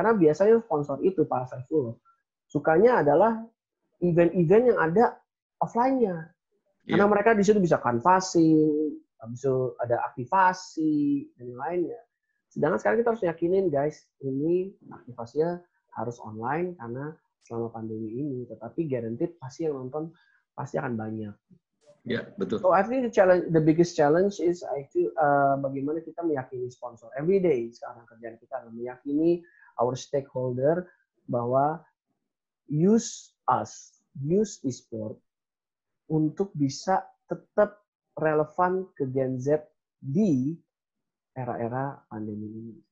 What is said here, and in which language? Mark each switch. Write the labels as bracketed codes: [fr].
[id] Karena biasanya sponsor itu, Pak Saifullah, sukanya adalah event-event yang ada offline-nya. Karena mereka di situ bisa canvassing, bisa ada aktivasi, dan yang lainnya. Sedangkan sekarang kita harus yakinin, guys, ini aktivasinya harus online karena selama pandemi ini. Tetapi guaranteed pasti yang nonton pasti akan banyak. Ya, betul. [en] So I think the biggest challenge is [id] bagaimana kita meyakini sponsor. [en] Every day [id] sekarang kerjaan kita adalah meyakini [en] our stakeholder [id] bahwa [en] use e-sport [id] untuk bisa tetap relevan ke Gen Z di era-era pandemi ini.